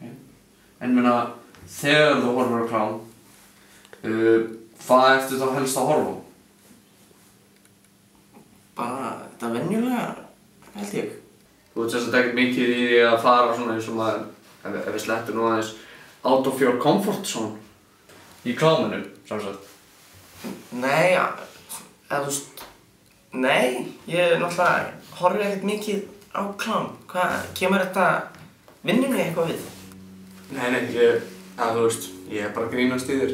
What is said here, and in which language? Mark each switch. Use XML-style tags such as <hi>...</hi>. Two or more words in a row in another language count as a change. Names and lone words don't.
<is>En ég meina, þegar þú horfir á klám, hvað ertu þá helst að horfa á? Bara þetta venjulega, held ég. Þú ert sem sagt ekkert mikið í því að fara svona eins og maður, ef við slettum nú aðeins,</is> <en>out of your comfort zone</en> <is>í kláminu, samsagt. Nei, eða þú veist, nei, ég náttúrulega horfi ekkert mikið á klám. Hvað, kemur þetta vinnunni eitthvað við? Nei, ég er bara að grínast í þér.</is>